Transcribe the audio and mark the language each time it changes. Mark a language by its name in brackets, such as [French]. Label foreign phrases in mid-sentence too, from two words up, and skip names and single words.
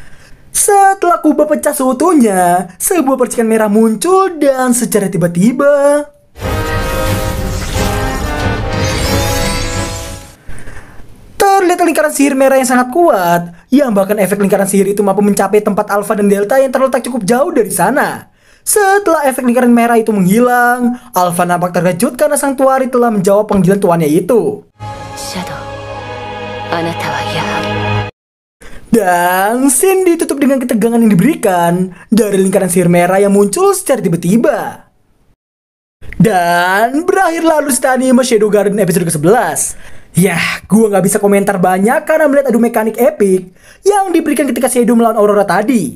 [Indonesian] Setelah kubah pecah seutuhnya, sebuah percikan merah muncul dan secara tiba-tiba terlihat lingkaran sihir merah yang sangat kuat, yang bahkan efek lingkaran sihir itu mampu mencapai tempat Alpha dan Delta yang terletak cukup jauh dari sana. Setelah efek lingkaran merah itu menghilang, Alpha nampak terkejut karena sang tuari telah menjawab panggilan tuannya itu. [Japanese] Shadow、あなたはやはり. [Indonesian] Dan scene ditutup dengan ketegangan yang diberikan dari lingkaran sihir merah yang muncul secara tiba-tiba. Dan berakhir lalu anime Shadow Garden episode ke-11. Yah, gue gak bisa komentar banyak karena melihat adu mekanik epic yang diberikan ketika Shadow melawan Aurora tadi.